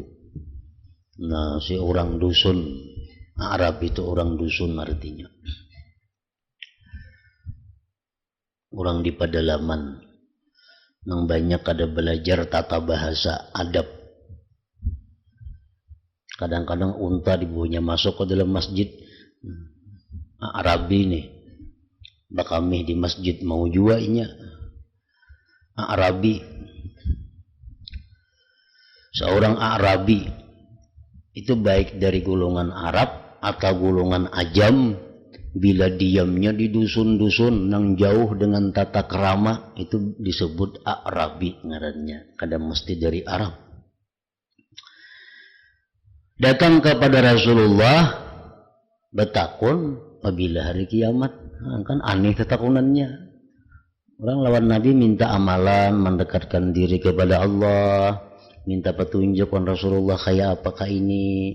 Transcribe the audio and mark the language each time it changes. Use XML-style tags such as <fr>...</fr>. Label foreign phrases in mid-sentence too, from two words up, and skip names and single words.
<bjn>Nah, si orang dusun, Arab itu orang dusun artinya. Orang di pedalaman yang banyak ada belajar tata bahasa adab. Kadang-kadang unta dibawanya masuk ke dalam masjid. Arabi nih, bakami di masjid mau jua inya. Arabi, seorang Arabi itu baik dari golongan Arab atau golongan Ajam, bila diamnya di dusun-dusun yang jauh dengan tata kerama itu disebut Arabi ngarannya, kadang mesti dari Arab. Datang kepada Rasulullah betakun apabila hari kiamat. Kan aneh ketakunannya. Orang lawan Nabi minta amalan, mendekatkan diri kepada Allah, minta petunjuk on Rasulullah kayak apakah ini.</bjn>